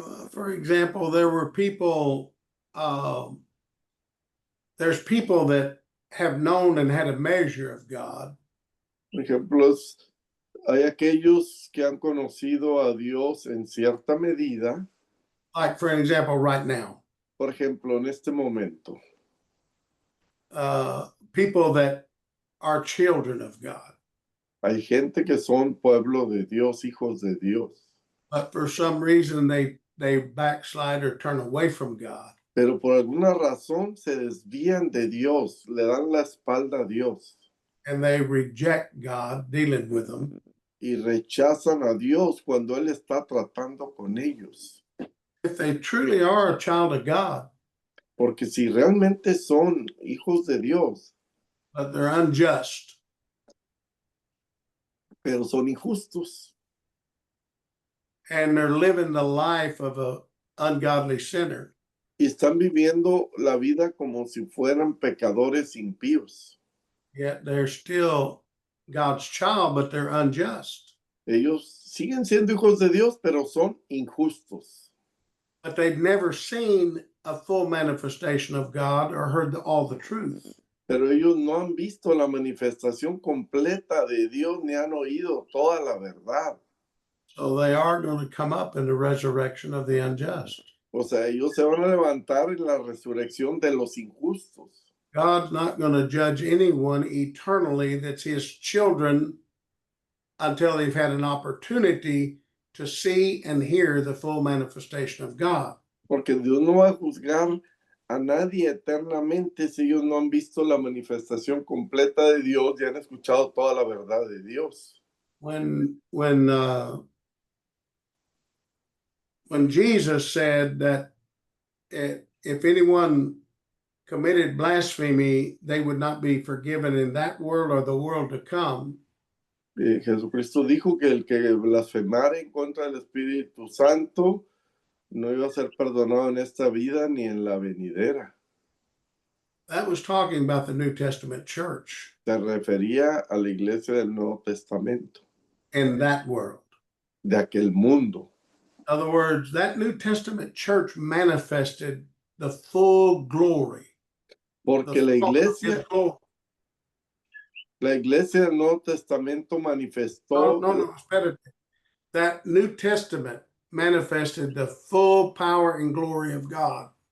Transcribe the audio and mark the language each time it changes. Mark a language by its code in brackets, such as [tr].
[en] For example, there's people that have known and had a measure of God, [es] Por ejemplo, hay aquellos que han conocido a Dios en cierta medida, [en] like for example, right now, [es] por ejemplo, en este momento, [en] people that are children of God, [es] hay gente que son pueblo de Dios, hijos de Dios, [en] but for some reason they backslide or turn away from God. [es] pero por alguna razón se desvían de Dios, le dan la espalda a Dios [en] And they reject God dealing with them. [es] y rechazan a Dios cuando Él está tratando con ellos. [en] If they truly are a child of God, [es] Porque si realmente son hijos de Dios, [en] but they're unjust, [es] pero son injustos [en] and they're living the life of an ungodly sinner, [es] y están viviendo la vida como si fueran pecadores impíos, [en] yet they're still God's child, but they're unjust. [es] ellos siguen siendo hijos de Dios, pero son injustos. [en] But they've never seen a full manifestation of God or heard all the truth. [es] Pero ellos no han visto la manifestación completa de Dios ni han oído toda la verdad. [en] So they are going to come up in the resurrection of the unjust. [es] O sea, ellos se van a levantar en la resurrección de los injustos. [en] God's not going to judge anyone eternally that's his children until they've had an opportunity to see and hear the full manifestation of God. [es] Porque Dios no va a juzgar a nadie eternamente si ellos no han visto la manifestación completa de Dios y han escuchado toda la verdad de Dios. [en] When Jesus said that if anyone committed blasphemy, they would not be forgiven in that world or the world to come. [es] Jesucristo dijo que el que blasfemara en contra del Espíritu Santo no iba a ser perdonado en esta vida ni en la venidera. [en] That was talking about the New Testament church [es] Se refería a la iglesia del Nuevo Testamento, [en] in that world. [es] de aquel mundo. [en] In other words, that New Testament church manifested the full glory. [es] Porque la iglesia del Nuevo Testamento manifestó. No, espérate. [en] That New Testament manifested the full power and glory of God.